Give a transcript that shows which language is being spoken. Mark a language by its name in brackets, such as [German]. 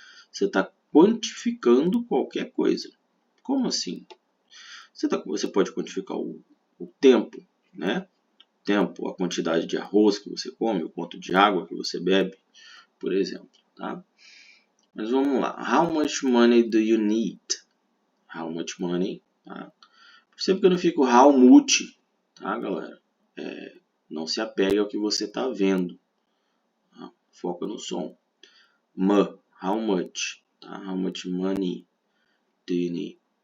[Portuguese] Você está quantificando qualquer coisa. Como assim? Você pode quantificar o tempo, né? Tempo, a quantidade de arroz que você come, o quanto de água que você bebe, por exemplo, tá? Mas vamos lá. [English] How much money do you need? How much money, tá? [Portuguese] Percebe que eu não fico how much, tá, galera? Não se apegue ao que você está vendo. Tá? Foca no som. How much, tá? [English] How much money do you need?